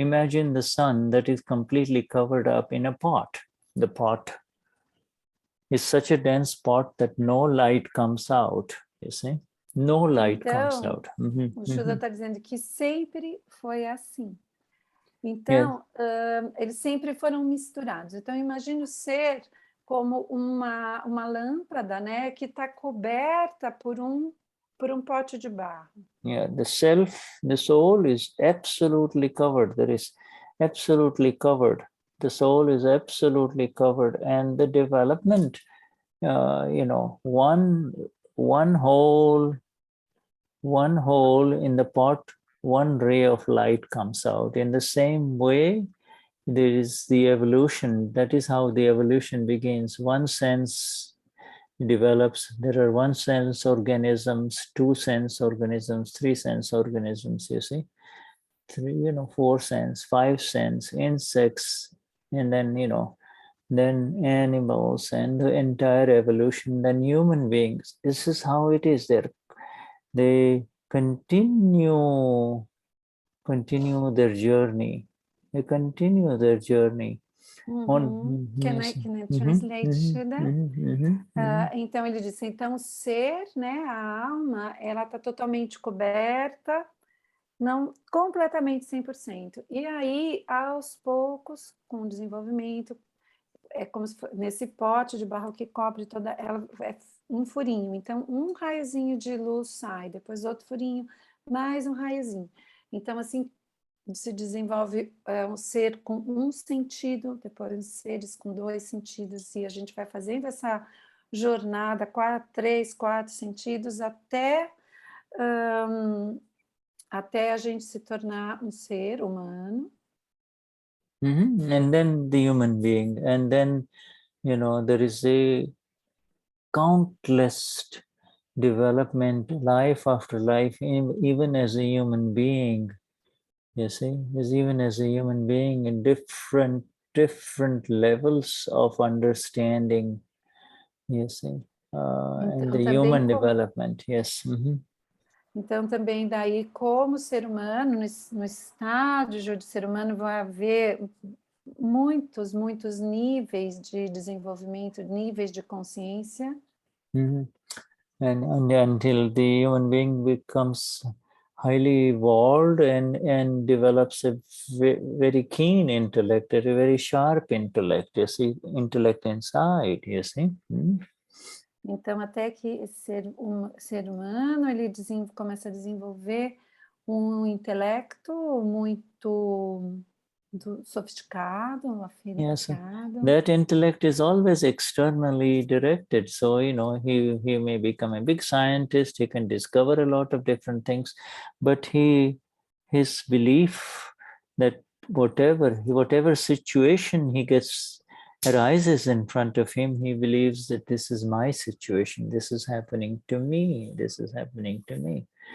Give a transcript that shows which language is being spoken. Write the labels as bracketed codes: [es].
[en] Imagine the sun that is completely covered up in a pot. The pot is such a dense pot that no light comes out, you see. No light comes out. [pt] O Shuddha está dizendo que sempre foi assim. Então, eles sempre foram misturados. Então, imagine o ser como uma lâmpada, né, que está coberta por um pote de barro. [en] Yeah, the soul is absolutely covered. There is absolutely covered. The soul is absolutely covered, and the development, one hole in the pot, one ray of light comes out. In the same way, there is the evolution. That is how the evolution begins. One sense develops. There are one sense organisms, two sense organisms, three sense organisms, you see. Four sense, five sense, insects, and then, then animals, and the entire evolution, then human beings. This is how it is there. They continue their journey. They continue their journey. Can I translate, Shuddha? [pt] Então ele disse, então o ser, né, a alma, ela está totalmente coberta, não completamente 100%. E aí, aos poucos, com o desenvolvimento, é como se fosse nesse pote de barro que cobre toda ela, é um furinho. Então, um raiozinho de luz sai, depois outro furinho, mais um raiozinho. Então, assim, se desenvolve um ser com um sentido, depois seres com dois sentidos, e a gente vai fazendo essa jornada, 3, 4 sentidos, até a gente se tornar um ser humano. [en] And then the human being, and then, there is a countless development, life after life, even as a human being. You see, even as a human being, in different levels of understanding, you see, and the human development, yes. [pt] Então, também daí, como ser humano, no estágio de ser humano, vai haver muitos níveis de desenvolvimento, níveis de consciência. [en] And until the human being becomes highly evolved and develops a very keen intellect, a very sharp intellect, you see, intellect inside, you see. [pt] Então, até que esse ser humano, ele começa a desenvolver um intelecto muito sophisticado, afinado. [en] Yes, that intellect is always externally directed. So, he may become a big scientist, he can discover a lot of different things, but he his belief that whatever situation arises in front of him, he believes that this is my situation, this is happening to me, this is happening to me.